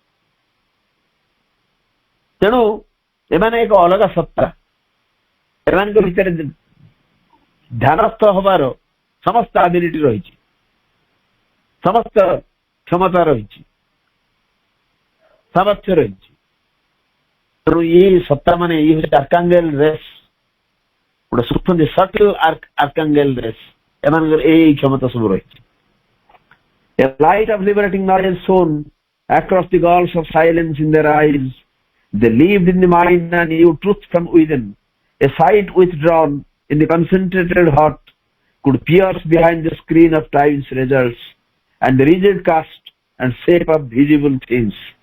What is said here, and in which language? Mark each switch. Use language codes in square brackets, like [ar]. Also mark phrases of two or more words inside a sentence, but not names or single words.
[or] ତେଣୁ ଏମାନେ ଏକ ଅଲଗା ସତ୍ତା, ଏମାନଙ୍କ ଭିତରେ ଧ୍ୟାନସ୍ଥ ହବାର ସମସ୍ତ ଆବିଲିଟି ରହିଛି, ସମସ୍ତ କ୍ଷମତା ରହିଛି, ସାମର୍ଥ୍ୟ ରହିଛି। ତେଣୁ ଏଇ ସତ୍ତା ମାନେ ଇଏ ହଉଛି [en] archangel race, [or] ଗୋଟେ ସୂକ୍ଷ୍ମ [en] subtle archangel race, [or] ଏମାନଙ୍କର ଏଇ କ୍ଷମତା ସବୁ ରହିଛି। [en] A light of liberating knowledge shone across the gulfs of silence in their eyes. They lived in the mind and knew truth from within. A sight withdrawn in the concentrated heart could pierce behind the screen of time's results and the rigid cast and shape of visible things.